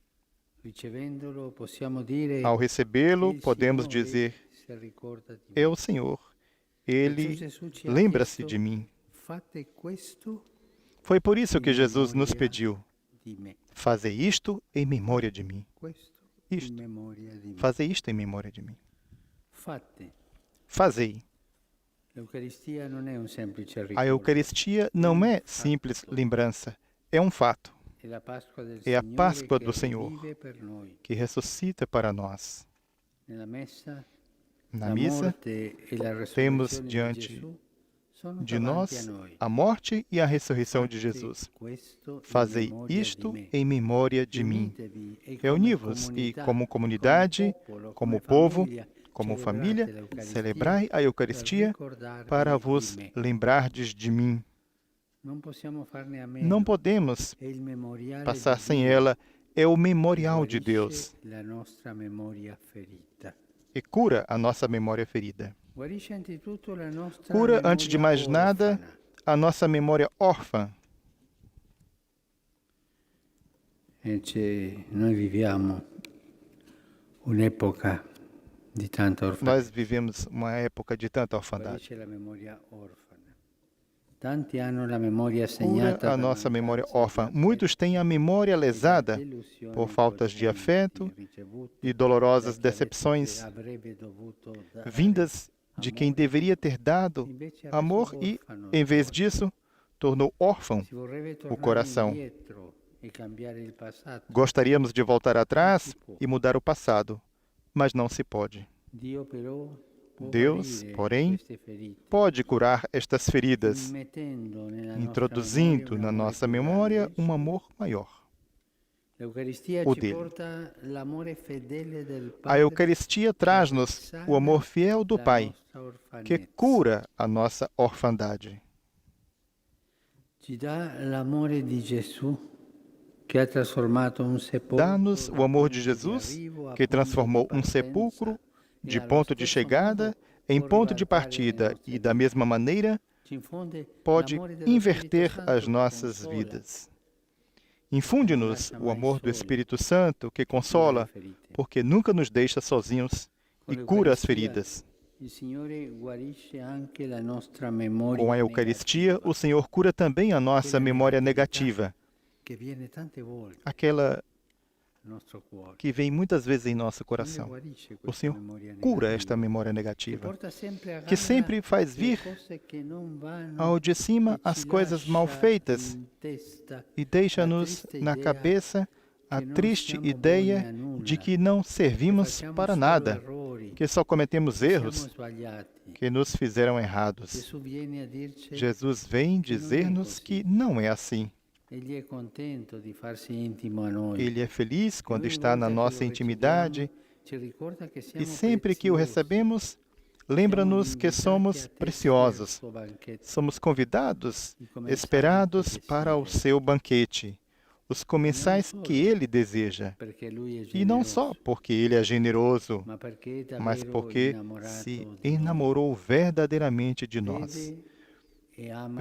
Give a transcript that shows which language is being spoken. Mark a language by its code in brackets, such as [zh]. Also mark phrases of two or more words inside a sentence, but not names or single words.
[pt] Ao recebê-lo, podemos dizer: é o Senhor, Ele lembra-se de mim. Foi por isso que Jesus nos pediu: fazei isto em memória de mim. Fazei isto em memória de mim. Fazei. [it] L'Eucaristia non è un semplice [pt] A [it] ricordo, [pt] Eucaristia não é simples lembrança, é um fato. [it] è la Pasqua del [pt] É a [it] Signore [pt] Páscoa [it] che [pt] do Senhor [it] revive per noi. [pt] que ressuscita para nós. [it] Nella messa, [pt] Na [it] la [pt] missa, [it] morte e la [pt] temos [it] resurrezione di [pt] diante [it] Gesù sono [pt] de [it] davanti a [pt] nós [it] noi. [pt] a morte e a ressurreição de [it] Fate [pt] Jesus. [it] questo in [pt] Fazei [it] memoria [pt] isto [it] di me. [pt] em memória de mim. [it] Unitevi e come [pt] Reuni-vos e, [it] comunità, [pt] como comunidade, [it] popolo, [pt] como [it] come [pt] povo, [it] famiglia, [pt] como [it] celebrate [pt] família, [it] l'Eucaristia [pt] celebrai a Eucaristia [it] per ricordarvi [pt] para [it] di [pt] vos [it] me. [pt] lembrardes de mim. [it] Non possiamo farne a meno. [pt] Não podemos [it] È il memoriale [pt] passar [it] di [pt] sem [it] Dio [pt] ela. É o [it] che [pt] memorial de [it] guarisce [pt] Deus [it] la nostra memoria ferita. [pt] e cura a nossa memória ferida. [it] Guarisce anzitutto la nostra [pt] Cura, antes de [it] memoria [pt] mais nada, [it] orfana. [pt] a nossa memória órfã. [it] Noi viviamo un'epoca di tanta orfandade. [pt] Nós vivemos uma época de tanta orfandade. [it] Guarisce la memoria orfana. Tanti hanno la memoria [pt] Cura [it] segnata [pt] a [it] da [pt] nossa memória [it] mancanza di [pt] órfã. [it] affetto [pt] Muitos têm a memória [it] e da [pt] lesada [it] delusione [pt] por faltas de [it] coscienti [pt] afeto [it] ricevute [pt] e dolorosas [it] da chi [pt] decepções [it] avrebbe dovuto dare [pt] vindas de quem deveria ter dado [it] invece ha [pt] amor [it] reso [pt] e, [it] orfano [pt] em [it] il [pt] vez [it] cuore. [pt] disso, tornou órfão. [it] Si vorrebbe tornare [pt] coração. [it] indietro e cambiare il passato. [pt] Gostaríamos de voltar atrás e mudar o passado, mas não se pode. [it] Dio però può [pt] Deus, [it] guarire [pt] porém, [it] queste ferite, [pt] pode curar estas feridas, [it] immettendo nella [pt] introduzindo [it] nostra [pt] na [it] memoria un [pt] nossa [it] amore più [pt] memória [it] grande [pt] um [it] Gesù. [pt] amor maior. [it] L'Eucaristia [pt] o [it] ci [pt] dele. [it] porta l'amore fedele del [pt] A [it] Padre [pt] Eucaristia traz-nos o amor fiel do [it] la [pt] Pai, [it] nostra [pt] que [it] orfanezza. [pt] cura a nossa orfandade. [it] Ci dà l'amore di Gesù che ha trasformato un sepolcro [pt] Dá-nos [it] da [pt] o amor de [it] punto di [pt] Jesus, [it] arrivo a [pt] que [it] punto di [pt] transformou um [it] partenza, [pt] sepulcro de [it] e allo [pt] ponto de [it] stesso [pt] chegada [it] modo [pt] em [it] può [pt] ponto de [it] ribaltare le [pt] partida [it] nostre [pt] e, da [it] vite. [pt] mesma maneira, [it] Ci infonde [pt] pode [it] l'amore dello [pt] inverter [it] Spirito Santo [pt] as [it] che [pt] nossas [it] consola, [pt] vidas. Infunde-nos o amor do Espírito Santo que consola, porque nunca nos deixa sozinhos e cura as feridas. [it] il Signore guarisce anche la nostra memoria [pt] Com a Eucaristia, [it] negativa, [pt] o Senhor cura também a nossa memória negativa, [it] che viene tante volte [pt] aquela [it] nel nostro cuore. [pt] que vem muitas vezes em nosso [it] Il Signore [pt] coração. [it] guarisce [pt] O [it] questa [pt] Senhor [it] memoria [pt] cura [it] negativa, [pt] esta memória [it] che [pt] negativa, [it] porta sempre a [pt] que [it] galla [pt] sempre faz [it] le [pt] vir [it] cose che non vanno [pt] ao de cima [it] e [pt] as [it] ci [pt] coisas mal [it] lascia [pt] feitas [it] in testa [pt] e deixa-nos na cabeça a triste ideia de que não servimos [it] facciamo [pt] para [it] solo [pt] nada, [it] errori, [pt] que só cometemos [it] siamo [pt] erros [it] sbagliati. [pt] que nos fizeram errados. [it] Gesù viene a dirci [pt] Jesus vem dizer-nos que não é assim. [it] egli è contento di farsi intimo a noi. [pt] Ele é feliz quando [it] Lui, [pt] está na [it] volta che [pt] nossa [it] lo [pt] intimidade [it] recebiamo, ci ricorda che siamo [pt] e sempre que o [it] preziosi. [pt] recebemos, lembra-nos [it] Siamo [pt] que [it] invitati [pt] somos [it] a tecere il [pt] preciosos. [it] suo banchetto. [pt] Somos convidados, [it] I comensali [pt] esperados [it] che [pt] para o [it] desidera, [pt] seu banquete, os comensais que ele deseja. [it] perché lui è [pt] E não [it] generoso, [pt] só porque ele é generoso, [it] ma perché è [pt] mas [it] davvero [pt] porque [it] innamorato [pt] se [it] di noi. [pt] enamorou verdadeiramente de nós. [it] Vede e ama il